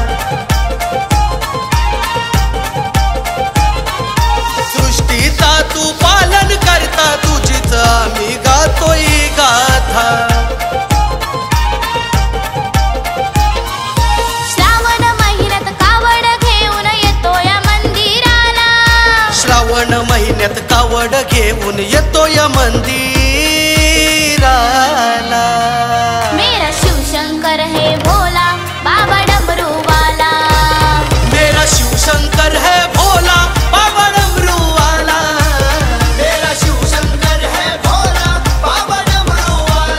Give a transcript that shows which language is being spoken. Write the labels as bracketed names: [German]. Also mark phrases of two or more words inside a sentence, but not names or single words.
[Marathi] सृष्टीचा तू पालन करता तुझीच आम्ही गातोय गाथा। श्रावण महिन्यात कावड घेऊन येतो या मंदिराला। श्रावण महिन्यात कावड घेऊन येतो या मंदिराला। [Hindi] मेरा शिव शंकर है भोला बाबा डमरू वाला। मेरा शिव शंकर है भोला बाबा डमरू वाला। मेरा शिव शंकर है भोला बाबा डमरू वाला।